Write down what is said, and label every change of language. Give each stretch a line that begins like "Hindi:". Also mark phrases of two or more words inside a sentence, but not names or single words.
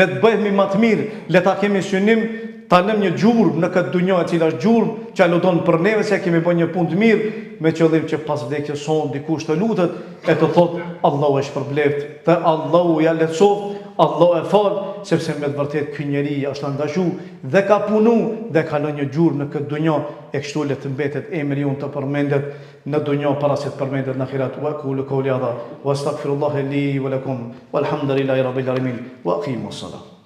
Albanian: të bëhemi më të mirë, le ta kemi synim ta lëm një gjurmë në këtë dunjë e cila është gjurmë që aludon për neve se kemi bërë një punë të mirë, me qëllim që pas vdekjes son dikush të lutet e të thotë Allahu është përbleft, të Allahu ja lehtësoft, Allahu e fal, sepse me të vërtetë ky njeri është angazhuar dhe ka punu dhe ka lënë një gjurmë në këtë dunjë, e kështu le të mbetet emri unë të përmendet në dunjë para se të përmendet në ahiret.
Arabic: وقولوا قولي هذا وأستغفر الله لي ولكم والحمد لله رب العالمين وأقم الصلاة.